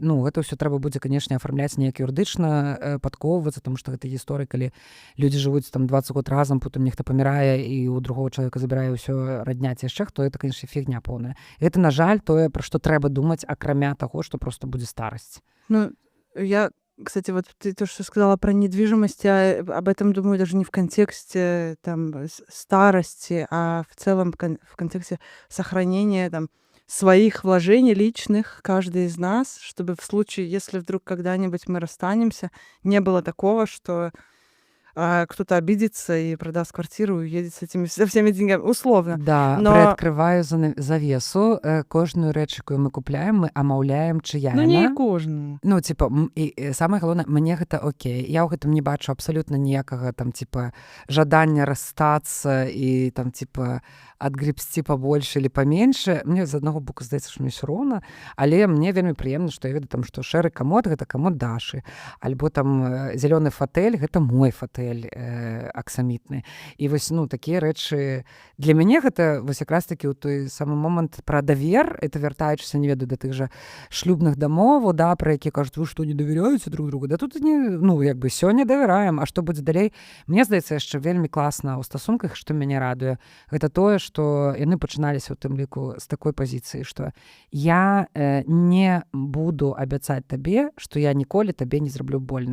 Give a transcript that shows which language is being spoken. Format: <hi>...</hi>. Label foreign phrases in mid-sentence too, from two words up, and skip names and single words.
<be>Ну, гэта ўсё трэба будзе, канешне, афармляць неяк юрыдычна, падкоўвацца, таму што гэта гісторыя, калі людзі жывуць там 20 год разам, потым нехта памірае і у другого чалавека забірае ўсё радня ці яшчэ хто, это, канешне, фігня поўная. Гэта, на жаль, тое, пра што трэба думаць, акрамя таго, што проста будзе старасць. Ну, я...</be> <ru>Кстати, вот ты то, что сказала про недвижимость, я об этом думаю даже не в контексте там старости, а в целом в контексте сохранения там своих вложений личных, каждый из нас, чтобы в случае, если вдруг когда-нибудь мы расстанемся, не было такого, что кто-то обидится и продаст квартиру и уедет со всеми деньгами, условно. Да, но...</ru> <be>прыадкрываю завесу. Кожную рэч, якую мы купляем, мы амаўляем, чыя Ну, яна. не кожную. Ну, типа, і самае галоўнае, мне гэта окей. Я ў гэтым не бачу абсалютна ніякага там, типа, жадання расстацца і там, типа, адгребсці пабольш</be> <ru>или паменьше.</ru> <be>Мне з аднаго боку здаецца, што мне ўсё роўна, але мне вельмі прыемна, што я ведаю там, што шэры камод гэта камод Дашы, альбо там зялёны фатэль гэта мой фатэль аксамітны. І вось, ну, такія рэчы для мяне гэта вось якраз такі ў той самы момант пра давер, это вяртаючыся, не ведаю, да тых жа шлюбных дамоваў, да, пра якія кажуць, вы што, не давяряеце</be> <ru>друг другу?</ru> <be>Да тут не, ну, як бы сёння давяраем, а што будзе далей? Мне здаецца, яшчэ вельмі класна ў стасунках, што мяне радуе, гэта тое, што яны пачыналіся ў тым ліку з такой пазіцыі, што я не буду абяцаць табе, што я ніколі табе не зраблю больна.</be>